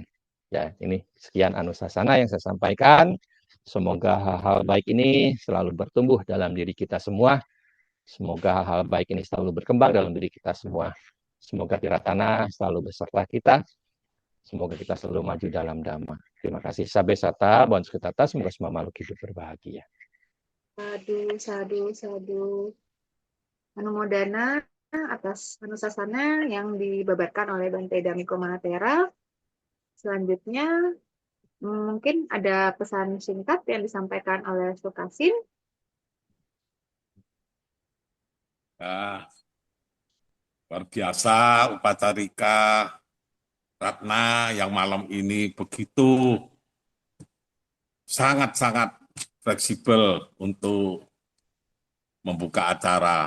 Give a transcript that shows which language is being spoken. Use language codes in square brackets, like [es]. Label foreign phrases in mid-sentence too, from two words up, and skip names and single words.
[id] Ya, ini sekian anusasana yang saya sampaikan. Semoga hal-hal baik ini selalu bertumbuh dalam diri kita semua. Semoga hal-hal baik ini selalu berkembang dalam diri kita semua. Semoga Tiratana selalu beserta kita. Semoga kita selalu maju dalam Dhamma. Terima kasih. [pi] Sabe sata, bonus ketata, [id] semoga semua makhluk hidup berbahagia. [pi] Sadu, sadu, sadu. [id] Anumodana atas anusasana yang dibabarkan oleh Bante Dhammiko Mahatera. Selanjutnya, mungkin ada pesan singkat yang disampaikan oleh Sukasin. Luar biasa upacarika Ratna yang malam ini begitu sangat-sangat fleksibel untuk membuka acara.